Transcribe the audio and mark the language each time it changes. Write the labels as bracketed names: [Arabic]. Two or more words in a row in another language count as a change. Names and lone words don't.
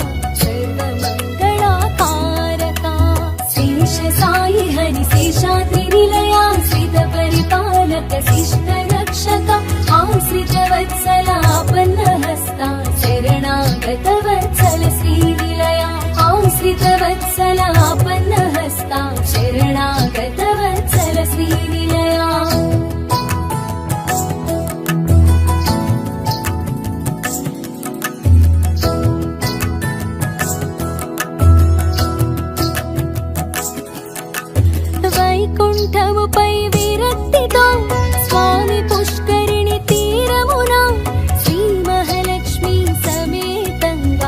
[Sanskrit] सर्वमंगलाकारका शेष साई हरि शेषाद्रि निलया श्रित परिपालक शिष्ट आश्रितवत्सलापन्नहस्ता शरणागतवत्सल श्रीनिलया आश्रितवत्सलापन्नहस्ता शरणागतवत्सल श्रीनिलया [Telugu] వైకుంఠముపై విరక్తితో స్వామి పుష్కరిణి తీరమున శ్రీ మహాలక్ష్మి సమేతంగా